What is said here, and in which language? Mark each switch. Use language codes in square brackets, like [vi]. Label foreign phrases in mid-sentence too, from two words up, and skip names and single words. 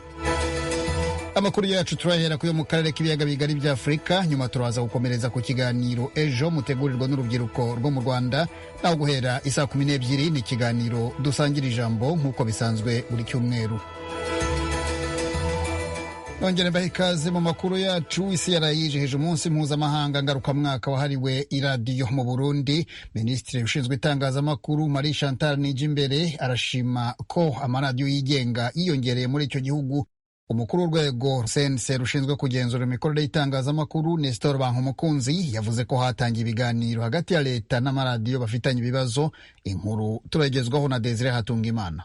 [rw] Amakuru yacu turahera kuyo mu karere k'ibiyaga bigari bya Afurika, nyuma turaza gukomereza ku kiganiro ejo mutegurirwa n'urubyiruko rwo mu Rwanda, naho guhera isaa 12 ni ikiganiro dusangira ijambo nk'uko bisanzwe buri cyumweru. Nongere mbahe ikaze mu makuru yacu. Isi yarayijihije umunsi mpuzamahanga ngarukamwaka wahariwe iradiyo mu Burundi. Minisitiri ushinzwe itangazamakuru Marie Chantal Nijimbere arashima ko amaradiyo yigenga yiyongereye muri icyo gihugu. Umukuru w'urwego CNC rushinzwe kugenzura imikorere y'itangazamakuru Nestor Bankumukunzi yavuze ko hatangiye ibiganiro hagati ya leta n'amaradiyo bafitanye ibibazo. Inkuru turagezwaho na Desire Hatungimana.